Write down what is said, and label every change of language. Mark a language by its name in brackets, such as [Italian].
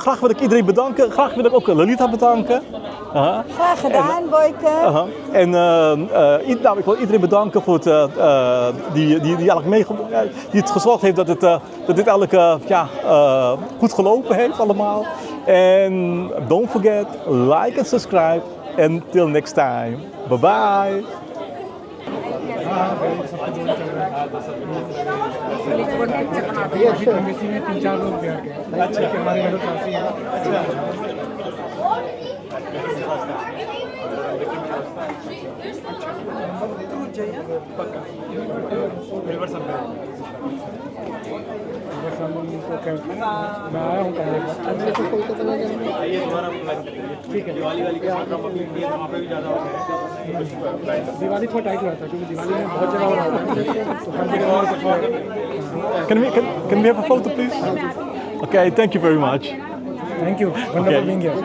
[Dutch] Graag wil ik iedereen bedanken. Graag wil ik ook Lalita bedanken. Graag gedaan, Boyke. En ik wil iedereen bedanken voor het, die het gezorgd heeft dat dit eigenlijk goed gelopen heeft allemaal. [English] En don't forget, like and subscribe. Until next time. Bye bye. [Hindi] मैं आया हूँ ठीक है दिवाली थोड़ा tight हुआ था क्योंकि दिवाली में बहुत जगह हो रहा था [English] Can we have a photo, please? Okay, thank you very much. Thank you. Wonderful being here.